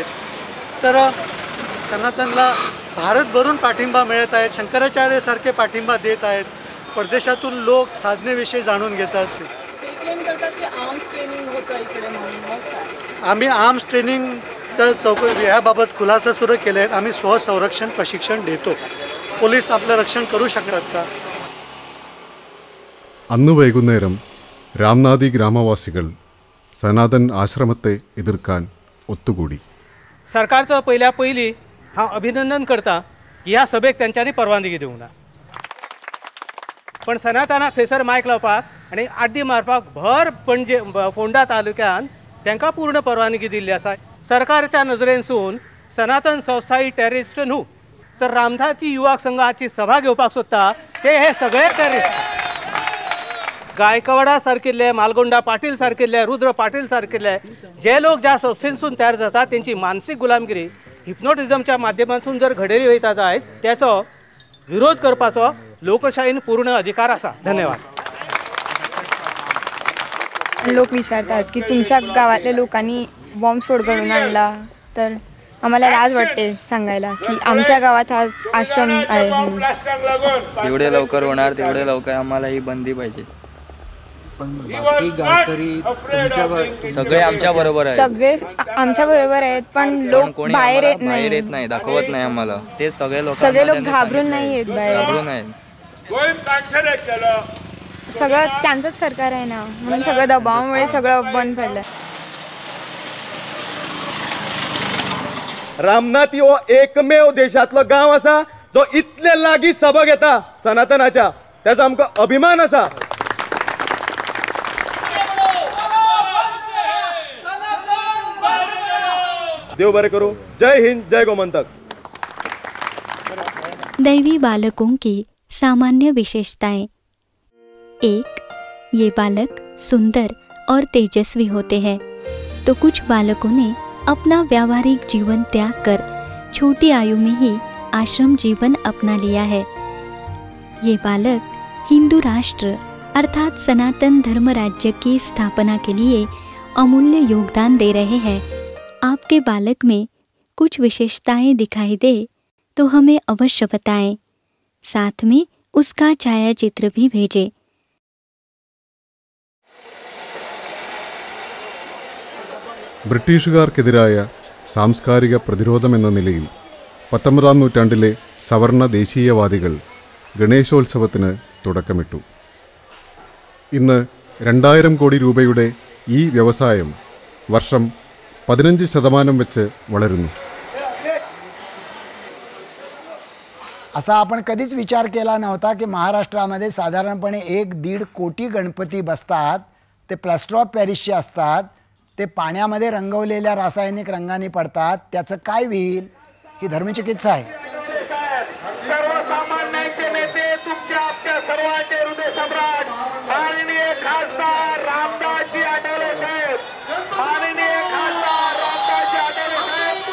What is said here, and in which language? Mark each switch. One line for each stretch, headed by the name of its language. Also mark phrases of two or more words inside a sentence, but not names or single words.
Marathi: तर सनातनला भारतभरून पाठिंबा मिळत आहेत, शंकराचार्यसारखे पाठिंबा देत आहेत, परदेशातून लोक साधनेविषयी जाणून घेतात. आम्ही आर्म्स ट्रेनिंगचं चौकशी याबाबत खुलासा सुरू केले आहेत. आम्ही स्वसंरक्षण प्रशिक्षण देतो. पोलीस आपलं रक्षण करू शकतात का?
Malayalam: അന്ന് വൈകുന്നേരം രാംനാഥി ഗ്രാമവാസികൾ സനാതൻ ആശ്രമത്തെ എതിർക്കാൻ ഒത്തുകൂടി.
Konkani: सरकारचं पहिल्या पहिली हांव अभिनंदन करता की ह्या सभेक त्यांच्यानी परवानगी दिवंक ना. पण सनातनाक थंयसर मायक लावपाक आनी आड्डी मारपाक भर पणजे फोंडा तालुक्यान तांकां पूर्ण परवानगी दिल्ली आसा. सरकारच्या नजरेनसून सनातन संस्था ही टेररिस्ट न्हू, तर रामनाथी युवक संघाची सभा घेवपाक सोदता ते हे सगळे टेररिस्ट. गायकवाडा सारकिल्ले, मालगोंडा पाटील सारकिल्ले, रुद्र पाटील सारकिल्ले जे लोक ज्या संस्थेंसून तयार जातात त्यांची मानसिक गुलामगिरी हिप्नोटिझमच्या माध्यमातून जर घडयली वयता जायत त्याचो विरोध करपाचो लोकशाहीन पूर्ण अधिकार आसा. धन्यवाद.
Marathi: लोक विचारतात की तुमच्या गावातल्या लोकांनी बॉम्बस्फोट घडवून आणला, तर आम्हाला लाज वाटते सांगायला की आमच्या गावात आज आश्रम आहे. जेवढे लवकर होणार तेवढे लवकर आम्हाला ही बंदी पाहिजे. सगळे आमच्या बरोबर आहेत. सगळे आमच्या बरोबर आहेत, पण लोक बाहेर येत नाही, दाखवत नाही आम्हाला. ते सगळे लोक घाबरून नाही येत बाहेर. सगळं त्यांचंच सरकार आहे ना, म्हणून सगळं दबावामुळे सगळं बंद पडलं.
Konkani: रामनाथ हो एकमेव देशातलो गांव असा जो इतले लागीं सभा घेता सनातनाच्या, त्याचा आमकां अभिमान असा. देव बरे करो. जय हिंद, जय गोमंतक.
Hindi: दैवी बालकों की सामान्य विशेषताएं. 1. ये बालक सुंदर और तेजस्वी होते हैं, तो कुछ बालकों ने अपना व्यावहारिक जीवन त्याग कर छोटी आयु में ही आश्रम जीवन अपना लिया है. ये बालक हिंदू राष्ट्र अर्थात सनातन धर्म राज्य की स्थापना के लिए अमूल्य योगदान दे रहे हैं. आपके बालक में कुछ विशेषताएं दिखाई दे तो हमें अवश्य बताएं. साथ में उसका छायाचित्र भी भेजें.
Malayalam: ബ്രിട്ടീഷുകാർക്കെതിരായ സാംസ്കാരിക പ്രതിരോധമെന്ന നിലയിൽ 19-ാം നൂറ്റാണ്ടിലെ സവർണ ദേശീയവാദികൾ ഗണേശോത്സവത്തിന് തുടക്കമിട്ടു. ഇന്ന് 2000 കോടി രൂപയുടെ ഈ വ്യവസായം വർഷം 15% വെച്ച് വളരുന്നു.
Marathi: असा आपण कधीच विचार केला नव्हता की महाराष्ट्रामध्ये साधारणपणे 1-1.5 कोटी गणपती बसतात. ते प्लास्टर ऑफ पॅरिसचे असतात. ते पाण्यामध्ये रंगवलेल्या रासायनिक रंगाने पडतात. त्याचं काय होईल? ही धर्मचिकित्सा आहे. सर्वसामान्यांचे नेते, तुमच्या आमच्या सर्वांचे हृदय सम्राट माननीय खासदार रामदासजी आठवले साहेब, माननीय खासदार रामदासजी आठवले साहेब.